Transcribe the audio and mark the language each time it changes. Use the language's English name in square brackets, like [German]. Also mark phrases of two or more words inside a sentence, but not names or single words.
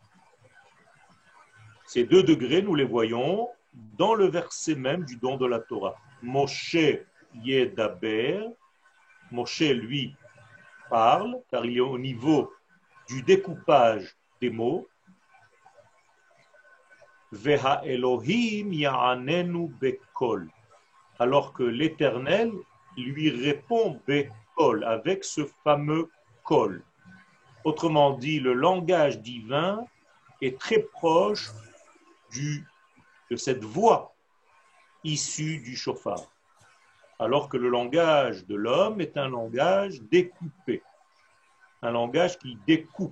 [French] Ces 2 degrés, nous les voyons dans le verset même du don de la Torah. [Hebrew] משה ידבר, [French] Moshe lui parle, car il est au niveau du découpage des mots. [Hebrew] והאלוהים יעננו בקול, [French] alors que l'Éternel lui répond bekol, avec ce fameux kol. Autrement dit, le langage divin est très proche de cette voix issue du shofar, alors que le langage de l'homme est un langage découpé, un langage qui découpe.